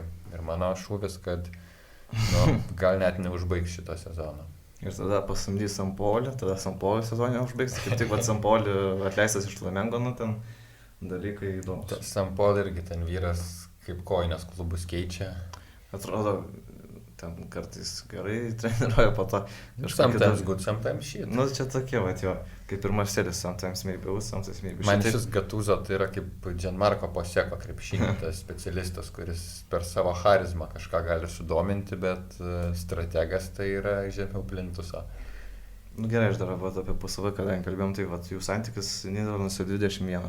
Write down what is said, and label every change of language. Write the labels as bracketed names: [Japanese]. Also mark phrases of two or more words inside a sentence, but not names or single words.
[Lithuanian] Ir mano šūvis, kad gal net neužbaigs šito sezono. Ir tada pasamdys Sampolį, tada Sampolį sezoną užbaigs, kaip tik Sampolį atleistas iš Flamengo, ten dalykai įdomus. Sampolį irgi ten vyras kaip kojines klubus keičia. Atrodo, ten kartais gerai treniruoja po to. [English] Sometimes good, sometimes shit. [Lithuanian] Čia tokie, kaip ir Marselis, [English] sometimes maybe good, sometimes maybe shit. [Lithuanian] Man šis Gattuso tai yra kaip Gianmarco Poseko krepšinio, tas specialistas, kuris per savo charizmą kažką gali sudominti, bet strategas tai yra žemiau plintuso. Gerai, aš dar apie PSV, kadangi kalbėjom, tai jų santykis Nyderlanduose 21.